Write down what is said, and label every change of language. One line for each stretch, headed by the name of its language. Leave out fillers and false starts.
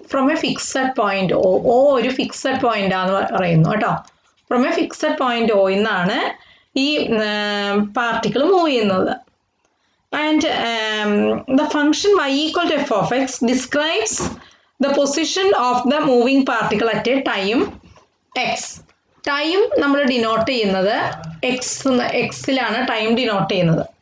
English: from a fixed point O
Malayalam: ഒരു fixed point ആണെന്ന് പറയുന്നു കേട്ടോ.
English: from a fixed point O
Malayalam: എന്നാണ് ഈ പാർട്ടിക്കിൾ മൂവ് ചെയ്യുന്നത്.
English: And the function y equal to f of x describes the position of the moving particle at a time x.
Malayalam: Time നമ്മൾ denote ചെയ്യുന്നത് എക്സിലാണ് time denote ചെയ്യുന്നത്.